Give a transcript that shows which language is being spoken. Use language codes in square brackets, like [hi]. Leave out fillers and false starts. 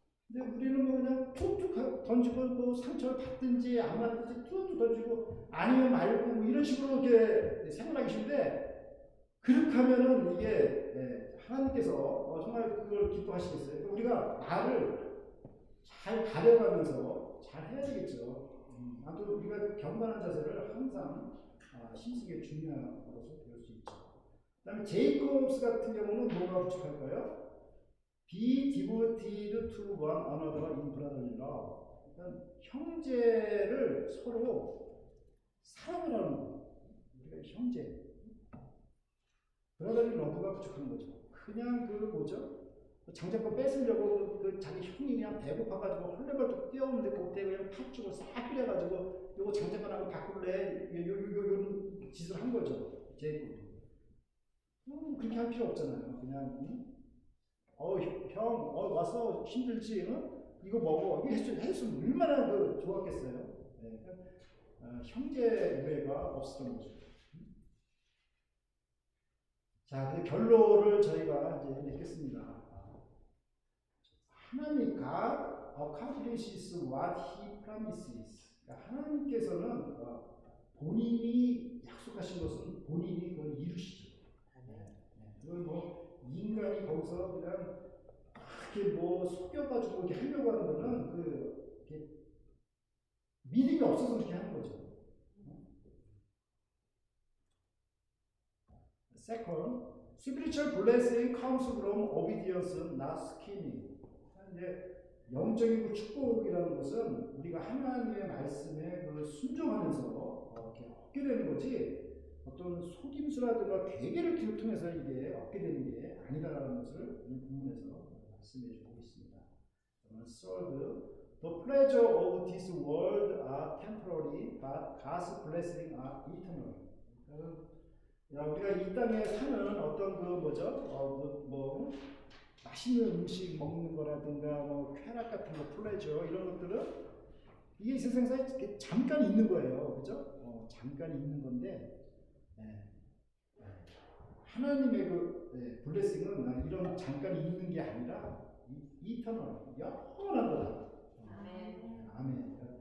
[ko] 근데 우리는 뭐 그냥 툭툭 던지고 뭐 상처를 받든지 안 받든지 툭툭 던지고 아니면 말고 뭐 이런 식으로 이렇게 생활하기 쉬운데, 그렇게 하면은 이게 하나님께서 정말 그걸 기뻐하시겠어요. 그러니까 우리가 말을 잘 가려가면서 잘 해야 되겠죠. 아무튼 우리가 경건한 자세를 항상 힘쓰기 중요한 것으로 배울 수 있죠. 그 다음에 제이콥스 같은 경우는 뭐가 부족할까요? [en] Be devoted to one another in brotherly love. [ko] 그러니까 형제를 서로 사랑을 하는 거. 우리가 형제. [en] brotherly love [ko] 가 부족한 거죠. 그냥 그 뭐죠? 장자권 뺏으려고 그 자기 형이 그냥 배고파가지고 헐레벌떡 뛰어오는데 그때 그냥 팥죽을 싹 끓여가지고 요거 장자권하고 바꿀래? 요런 짓을 한 거죠. 제이콥이. 그렇게 할 필요 없잖아요. 그냥 형, 와서 힘들지? 이거 먹어. 이거 했으면 얼마나 좋았겠어요. 네. 형제 우애가 없었던 거죠. 자, 그 결론을 저희가 이제 맺겠습니다. [en] 하나님, God accomplishes what He promises. [ko] 그러니까 하나님께서는 본인이 약속하신 것은 본인이 그걸 이루시죠. 그걸 뭐 인간이 거기서 그냥 이렇게 뭐 속여가지고 이렇게 하려고 하는 거는 믿음이 없어서 그렇게 하는 거죠. [en] Second, spiritual blessing comes from obedience, not scheming. [ko] 이제 영적인 축복이라는 것은 우리가 하나님의 말씀에 순종하면서 이렇게 얻게 되는 거지. 어떤 속임수라든가 괴계를 통해서 이게 얻게 되는 게 아니다라는 것을 오늘 본문에서 말씀해 주고 있습니다. [en] Third, the pleasure of this world are temporary, but God's blessing are eternal. [ko] 우리가 이 땅에 사는 어떤 그 뭐죠? 뭐 맛있는 음식 먹는 거라든가 뭐 쾌락 같은 거, 플레저 이런 것들은 이게 이 세상에 잠깐 있는 거예요, 그죠? 잠깐 있는 건데 하나님의 그 블레싱은 이런 잠깐 있는 게 아니라 이터널 영원한 거다. 아멘.